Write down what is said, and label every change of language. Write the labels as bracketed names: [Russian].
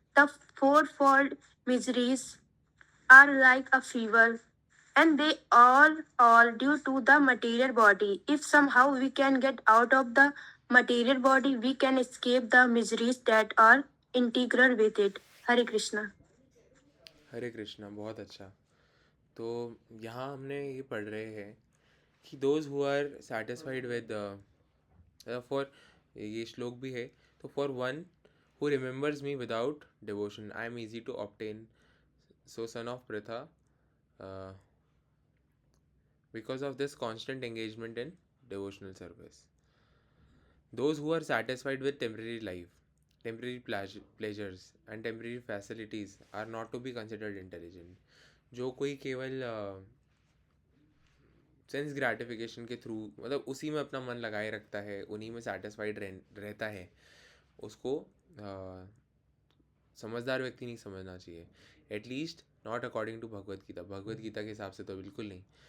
[English] The fourfold miseries are like a fever, and they all due to the material body. If somehow we can get out of the material body, we can escape the miseries that are integral with it. Hare Krishna. [Hindi] हरे कृष्णा, बहुत अच्छा। तो यहाँ हमने ये पढ़ रहे हैं कि [English] those who are satisfied with, for, [Hindi] ये श्लोक भी है, तो [English] For one who remembers me without devotion I am easy to obtain, so son of Pritha, because of this constant engagement in devotional service. Those who are satisfied with temporary life, temporary pleasures and temporary facilities are not to be considered intelligent. [Hindi] जो कोई केवल sense gratification के through, मतलब उसी में अपना मन लगाए रखता है, उन्हीं में सेटिस्फाइड रहता है, उसको समझदार व्यक्ति नहीं समझना चाहिए. [English] At least not according to Bhagavad Gita. [Hindi] Bhagavad Gita के हिसाब से तो बिल्कुल नहीं.